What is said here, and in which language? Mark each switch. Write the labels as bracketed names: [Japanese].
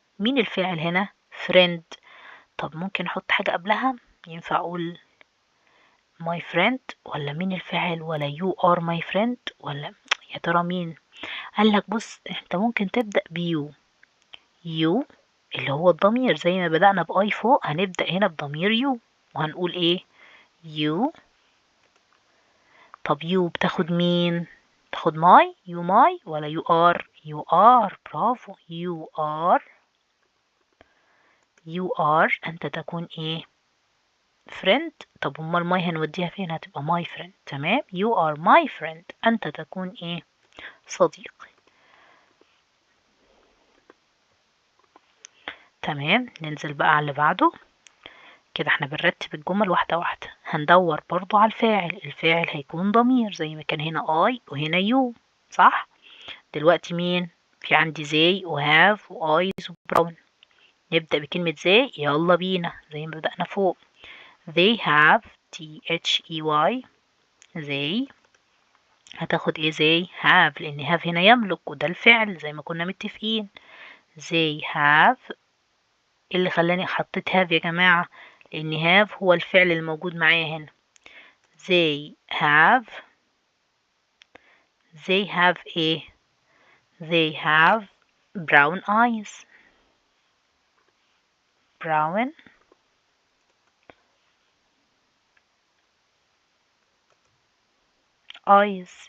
[Arabic] مين الفاعل هنا؟ friend. طب ممكن احط حاجة قبلها؟ ينفع اقول my friend ولا مين الفاعل ولا [English] you are my friend [Arabic] ولا يا ترى مين؟ قالك بص انت ممكن تبدأ بيو. you اللي هو الضمير زي ما بدأنا بأي فوق هنبدأ هنا بضمير you وهنقول ايه؟ you. [English] طب you [Arabic] بتاخد مين؟ [English] تاخد my you my ولا you are؟ you are. [Arabic] برافو. you are أنت تكون ايه؟ friend. طب امال my هنوديها فين؟ هتبقى my friend. تمام. [English] you are my friend [Arabic] أنت تكون ايه؟ صديقي. تمام. ننزل بقى على اللي بعده. كده احنا بنرتب الجمل واحدة واحدة. هندور برضو على الفاعل. الفاعل هيكون ضمير زي ما كان هنا I وهنا you، صح؟ دلوقتي مين؟ في عندي they و have و eyes و brown. نبدأ بكلمة they. يلا بينا زي ما بدأنا فوق. [English] they have they. [Arabic] they هتاخد ايه؟ [English] they have [Arabic] لأن have هنا يملك وده الفعل زي ما كنا متفقين. [English] they have. [Arabic] اللي خلاني حطيت have يا جماعة؟ لأن have هو الفعل الموجود معايا هنا. [English] they have ايه؟ they have brown eyes. brown eyes.